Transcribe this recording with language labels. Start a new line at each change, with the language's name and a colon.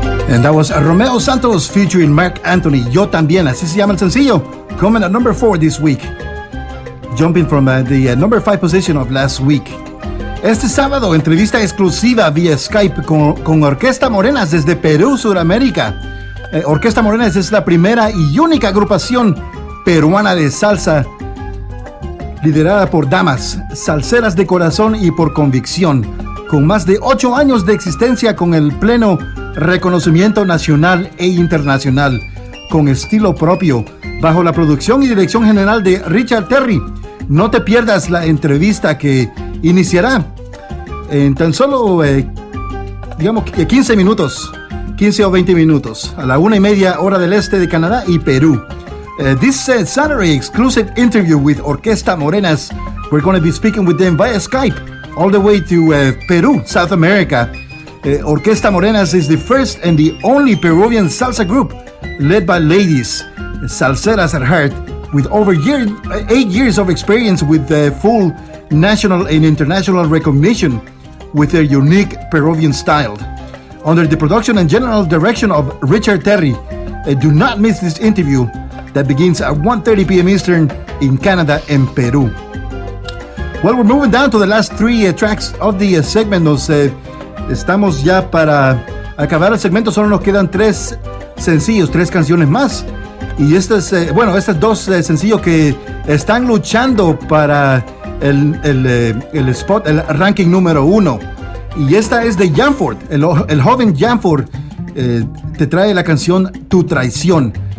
English: And that was Romeo Santos featuring Mark Anthony. Yo también,
Spanish: así se llama el sencillo.
English: Coming at number four this week. Jumping from the number five position of last week.
Spanish: Este sábado, entrevista exclusiva vía Skype con Orquesta Morenas desde Perú, Sudamérica. Orquesta Morenas es la primera y única agrupación peruana de salsa liderada por damas, salseras de corazón y por convicción, con más de 8 años de existencia con el pleno reconocimiento nacional e internacional, con estilo propio, bajo la producción y dirección general de Richard Terry. No te pierdas la entrevista que iniciará en tan solo, 15 minutos, 15 o 20 minutos, a la 1:30 hora del este de Canadá y Perú.
English: This Saturday exclusive interview with Orquesta Morenas. We're going to be speaking with them via Skype all the way to Peru, South America. Orquesta Morenas is the first and the only Peruvian salsa group led by ladies, salseras at heart, with over 8 years of experience with full national and international recognition with their unique Peruvian style. Under the production and general direction of Richard Terry, do not miss this interview that begins at 1:30 p.m. Eastern in Canada and Peru. Well, we're moving down to the last three tracks of the segment.
Spanish: Estamos ya para acabar el segmento. Solo nos quedan tres sencillos, tres canciones más. Y estas dos sencillos que están luchando para el spot, el ranking número uno. Y esta es de Jamford, el joven Jamford te trae la canción Tu Traición.